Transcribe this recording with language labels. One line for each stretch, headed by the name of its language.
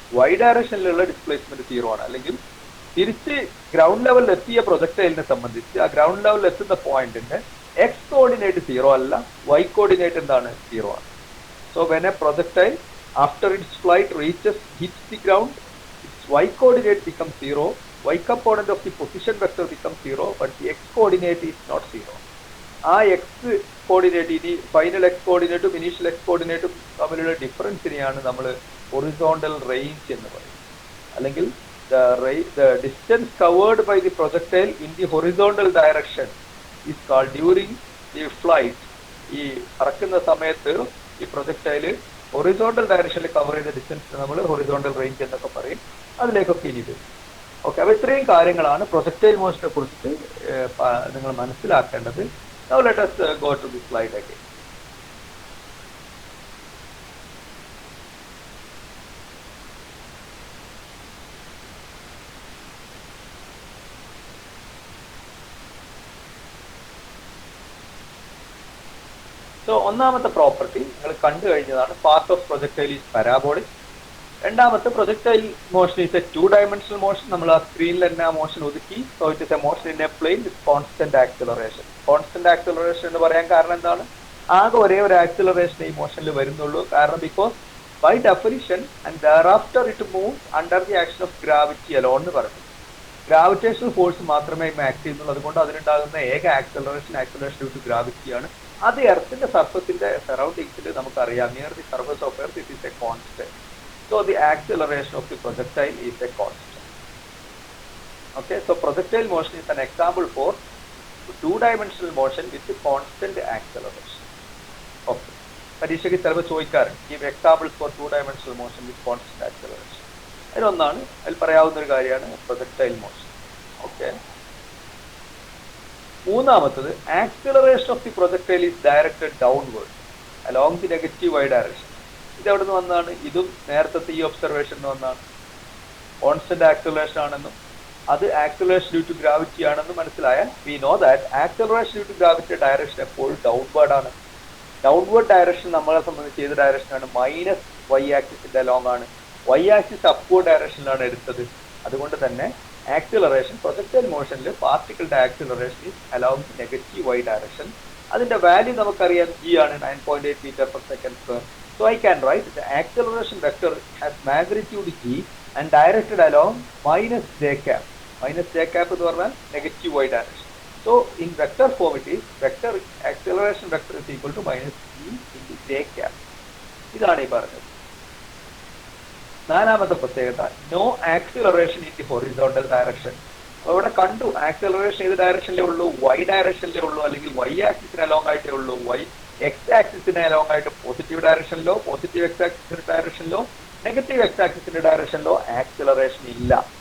Malayalam: Y ഡയറക്ഷനിലുള്ള displacement zero ആണ്. അല്ലെങ്കിൽ തിരിച്ച് ഗ്രൗണ്ട് ലെവലിൽ എത്തിയ പ്രൊജക്ടൈലിനെ സംബന്ധിച്ച് ആ ഗ്രൗണ്ട് ലെവലിൽ എത്തുന്ന പോയിന്റിന്റെ എക്സ് കോർഡിനേറ്റ് സീറോ അല്ല, വൈ കോർഡിനേറ്റ് എന്താണ്? സീറോ ആണ്.
English: So when a projectile after its flight reaches hits the ground, its y coordinate become zero. Y component of the position vector becomes zero, but the x coordinate is not zero.
Malayalam: ആ X coordinate, ഇനി final X കോർഡിനേറ്റും initial X കോർഡിനേറ്റും തമ്മിലുള്ള ഡിഫറൻസിനെയാണ് നമ്മൾ horizontal range എന്ന് പറയുന്നത്.
English: അല്ലെങ്കിൽ the distance covered by the projectile in the horizontal direction is called during the flight.
Malayalam: ഈ പറക്കുന്ന സമയത്ത് ഈ പ്രൊജക്ടൈല് ഹൊറിസോണ്ടൽ ഡയറക്ഷനിൽ കവർ ചെയ്ത ഡിസ്റ്റൻസ് നമ്മൾ ഹൊറിസോണ്ടൽ റേഞ്ച് എന്നൊക്കെ പറയും. അതിലേക്കൊക്കെ ഇനി വരും. ഓക്കെ, അപ്പോൾ ഇത്രയും കാര്യങ്ങളാണ് പ്രൊജക്ടൈൽ മോഷനെ കുറിച്ചിട്ട് നിങ്ങൾ മനസ്സിലാക്കേണ്ടത്.
English: Now let us go to the slide again.
Malayalam: So ഒന്നാമത്തെ പ്രോപ്പർട്ടി നിങ്ങൾ കണ്ടു കഴിഞ്ഞതാണ്.
English: Path of projectile is parabolic.
Malayalam: രണ്ടാമത്തെ,
English: Projectile motion is a 2-dimensional motion.
Malayalam: നമ്മൾ ആ സ്ക്രീനിൽ തന്നെ ആ മോഷൻ ഒതുക്കി.
English: So it is a motion in a plane with constant acceleration. Constant acceleration
Malayalam: എന്ന് പറയാൻ കാരണം എന്താണ്? ആകെ ഒരേ ഒരു ആക്സിലറേഷൻ ഈ മോഷനിൽ വരുന്നുള്ളൂ.
English: കാരണം because by definition and thereafter it moves under the action of gravity alone
Malayalam: എന്ന് പറഞ്ഞു. ഗ്രാവിറ്റേഷണൽ ഫോഴ്സ് മാത്രമേ ആക്ട് ചെയ്യുന്നുള്ളൂ. അതുകൊണ്ട് അതിനുണ്ടാകുന്ന ഏക ആക്സിലറേഷൻ ഡ്യൂ ടു ഗ്രാവിറ്റിയാണ്. അത് എർത്തിന്റെ സർഫസിന്റെ സറൗണ്ടിങ്സിൽ നമുക്കറിയാം.
English: Near the surface of earth it is a constant. So the acceleration of the projectile is a constant. Okay, so projectile motion is an example for 2-dimensional motion with constant acceleration. Okay,
Malayalam: പരീക്ഷയ്ക്ക് ചിലപ്പോൾ ചോദിക്കാറുണ്ട്
English: Give examples for 2-dimensional motion with constant acceleration.
Malayalam: അതിലൊന്നാണ്, അതിൽ പറയാവുന്ന ഒരു കാര്യമാണ് projectile motion. Okay, മൂന്നാമത്തത്
English: Acceleration of the projectile is directed downward along the negative y direction.
Malayalam: ഇത് എവിടെ നിന്ന് വന്നാണ്? ഇതും നേരത്തെ ഈ ഒബ്സർവേഷൻ വന്നാണ്. കോൺസ്റ്റന്റ് ആക്സിലറേഷൻ ആണെന്നും അത് ആക്സിലറേഷൻ ഡ്യൂ ടു ഗ്രാവിറ്റി ആണെന്നും മനസ്സിലായാൽ
English: we know that acceleration due to gravity direction
Malayalam: എപ്പോഴും ഡൗൺവേർഡ് ആണ്. ഡൗൺവേർഡ് ഡയറക്ഷൻ നമ്മളെ സംബന്ധിച്ച് ഏത് ഡയറക്ഷനാണ്? മൈനസ് വൈ ആക്സിസിന്റെ അലോങ് ആണ്. വൈ ആക്സിസ് അപ്വേർഡ് ഡയറക്ഷനിലാണ് എടുത്തത്. അതുകൊണ്ട് തന്നെ acceleration projectile മോഷനിൽ പാർട്ടിക്കിളുടെ acceleration
English: Is along negative y direction.
Malayalam: അതിന്റെ വാല്യൂ നമുക്കറിയാം, ജി ആണ്, 9.8 metre per second square.
English: So I can write the acceleration vector has magnitude g and directed along minus j cap. Minus j cap
Malayalam: എന്ന് പറഞ്ഞാൽ
English: Negative y direction. So in vector form it is vector acceleration vector is equal to minus g into j cap.
Malayalam: ഇതാണ് ഈ പറഞ്ഞത്. നാലാമത്തെ പ്രത്യേകത
English: No acceleration in the horizontal direction.
Malayalam: അവിടെ കണ്ടു acceleration ഏത് ഡയറക്ഷനിലേ ഉള്ളൂ? y ഡയറക്ഷനിലേ ഉള്ളൂ, അല്ലെങ്കിൽ y ആക്സിസിന് അലോങ് ആയിട്ടേ ഉള്ളൂ. എക്സ് ആക്സിസിന് അലോങ് ആയിട്ട് positive ഡയറക്ഷനിലോ positive X ആക്സിസിന്റെ ഡയറക്ഷനിലോ negative X ആക്സിസിന്റെ ഡയറക്ഷനിലോ acceleration ഇല്ല.